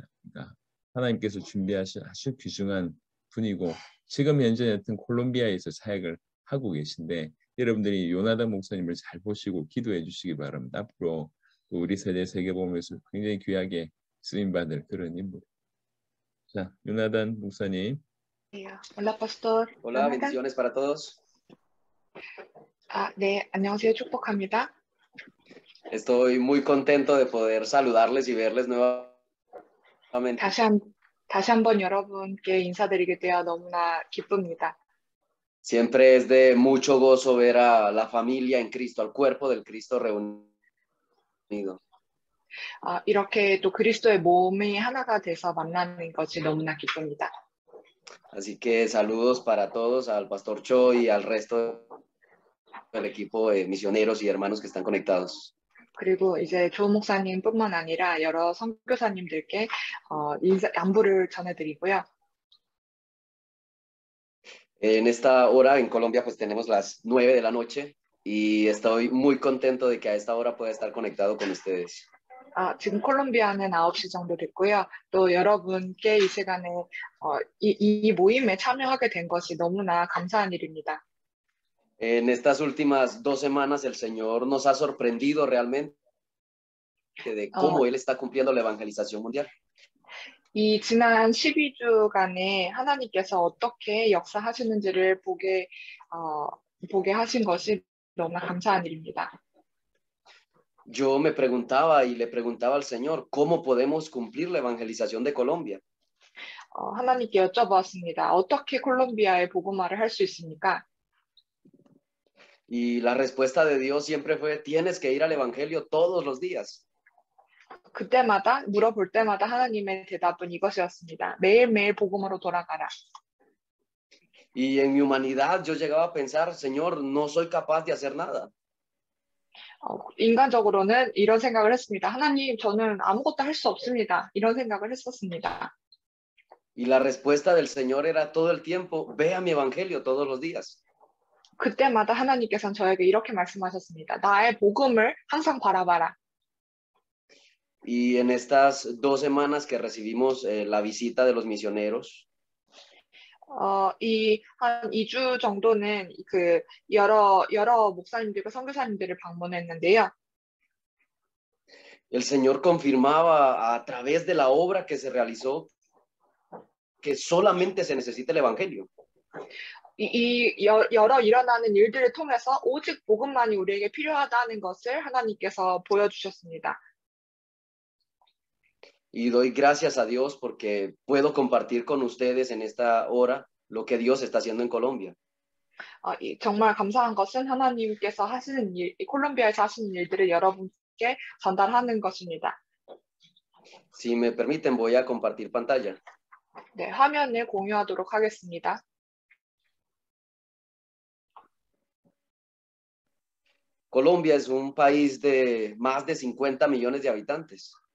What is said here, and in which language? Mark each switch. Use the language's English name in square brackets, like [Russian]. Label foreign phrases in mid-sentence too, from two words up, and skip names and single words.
[Korean] 그러니까 하나님께서 준비하신 아주 귀중한 분이고 지금 현재 여튼 콜롬비아에서 사역을 하고 계신데 여러분들이 요나단 목사님을 잘 보시고 기도해 주시기 바랍니다. 앞으로 우리 세대 세계보면서 굉장히 귀하게 쓰임받을 그런 인물. 자, 요나단 목사님. [Spanish] Hola, Pastor. Hola, bendiciones para todos. [Korean] 네, 안녕하세요. 축복합니다. [Spanish] Estoy muy contento de poder saludarles y verles nuevamente. [Korean] 다시 한번 여러분께 인사드리게 되어 너무나 기쁩니다. [Spanish] Siempre es de mucho gozo ver a la familia en Cristo, al cuerpo del Cristo reunido. [Korean] 이렇게 또 그리스도의 몸이 하나가 돼서 만나는 것이 너무나 기쁩니다. [Spanish] Así que saludos para todos, al Pastor Cho y al resto del equipo de misioneros y hermanos que están conectados. [Korean] 그리고 이제 조 목사님뿐만 아니라 여러 선교사님들께 안부를 전해드리고요. [Spanish] En esta hora en Colombia pues tenemos las 9 de la noche y estoy muy contento de que a esta hora pueda estar conectado con ustedes. [Korean] 지금 콜롬비아는 9시 정도 됐고요. 또 여러분께 이 시간에 이 모임에 참여하게 된 것이 너무나 감사한 일입니다. [Spanish] En estas últimas 2 semanas el Señor nos ha sorprendido realmente de cómo Él está cumpliendo la evangelización mundial. [Korean] 이 지난 12주간에 하나님께서 어떻게 역사하시는지를 보게 하신 것이 너무나 감사한 일입니다. [Spanish] Yo me preguntaba y le preguntaba al Señor, ¿cómo podemos cumplir la evangelización de Colombia? [Korean] 하나님께 여쭤보았습니다. 어떻게 콜롬비아의 복음화를 할 수 있습니까? [Spanish] Y la respuesta de Dios siempre fue, tienes que ir al evangelio todos los días. [Korean] 그때마다 물어볼 때마다 하나님의 대답은 이것이었습니다. 매일매일 복음으로 돌아가라. [Spanish] Y en mi humanidad yo llegaba a pensar, Señor, no soy capaz de hacer nada. [Korean] 인간적으로는 이런 생각을 했습니다. 하나님, 저는 아무것도 할 수 없습니다. 이런 생각을 했었습니다. [Spanish] Y la respuesta del Señor era todo el tiempo, vea mi evangelio todos los días. [Korean] 그때마다 하나님께서는 저에게 이렇게 말씀하셨습니다. 나의 복음을 항상 바라봐라. [Spanish] Y en estas 2 semanas que recibimos la visita de los misioneros, [Korean] 이 한 2주 정도는 그 여러 목사님들과 선교사님들을 방문했는데요. [Spanish] el Señor confirmaba a través de la obra que se realizó que solamente se necesita el evangelio. [Korean] 여러 일어나는 일들을 통해서 오직 복음만이 우리에게 필요하다는 것을 하나님께서 보여주셨습니다. [Spanish] Y doy gracias a Dios porque puedo compartir con ustedes en esta hora lo que Dios está haciendo en Colombia. [Korean] 정말 감사한 것은 하나님께서 하시는 일, 콜롬비아에서 하시는 일들을 여러분께 전달하는 것입니다. [Spanish] Si me permiten, voy a compartir pantalla. [Korean] 네, 화면을 공유하도록 하겠습니다. [Spanish] Colombia es un país de más de 50 millones de habitantes.